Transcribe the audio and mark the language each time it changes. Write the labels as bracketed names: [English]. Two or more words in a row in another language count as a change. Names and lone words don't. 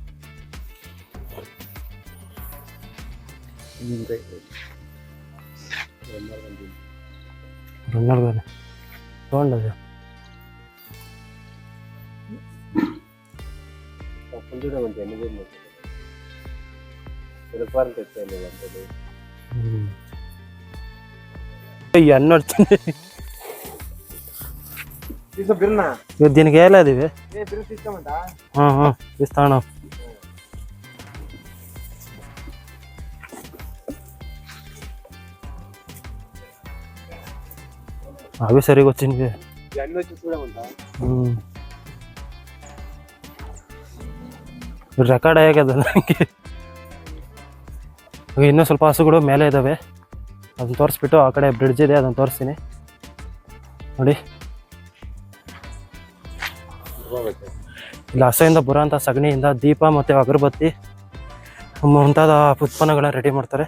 [Kannada] ತೊಗೊಂಡದೆ ನೋಡ್ತೀನಿ. [Telugu] దీనికి వేయలేదు ఇవి. ఇస్తాను. అవి సరిగా వచ్చింది. [Kannada] ರೆಕಾರ್ಡ್ ಆಗ್ಯದ ನನಗೆ. ಇನ್ನೂ ಸ್ವಲ್ಪ ಹಸುಗಳು ಮೇಲೆ ಇದ್ದಾವೆ, ಅದನ್ನು ತೋರಿಸ್ಬಿಟ್ಟು ಆ ಕಡೆ ಬ್ರಿಡ್ಜ್ ಇದೆ ಅದನ್ನು ತೋರಿಸ್ತೀನಿ ನೋಡಿ. ಇಲ್ಲಿ ಹಸುವಿಂದ ಬರೋಂಥ ಸಗಣಿಯಿಂದ ದೀಪ ಮತ್ತು ಅಗರಬತ್ತಿ ಮುಂತಾದ ಉತ್ಪನ್ನಗಳನ್ನ ರೆಡಿ ಮಾಡ್ತಾರೆ.